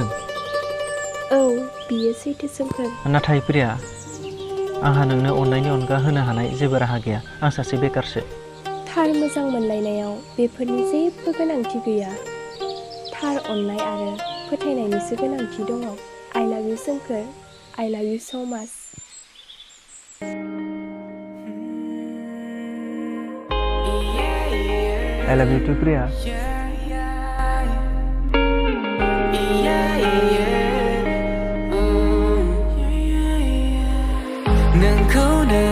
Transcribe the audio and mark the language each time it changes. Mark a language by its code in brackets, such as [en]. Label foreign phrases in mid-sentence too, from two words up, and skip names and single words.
[brx] औ बियो सैथो सोमखोर नाथाय प्रिया आंहा नोंनो अननायनि अनगा होनो हानाय जेबो राहा गैया आं सासे बेकारसो थार मोजां मोनलायनायाव बेफोरनि जेबो गोनांथि गैया थार अननाय आरो फोथायनायनिसो गोनांथि दङ [en] I love you [brx] सोमखोर [en] I love you so much I love you too प्रिया [brx] नोंखौ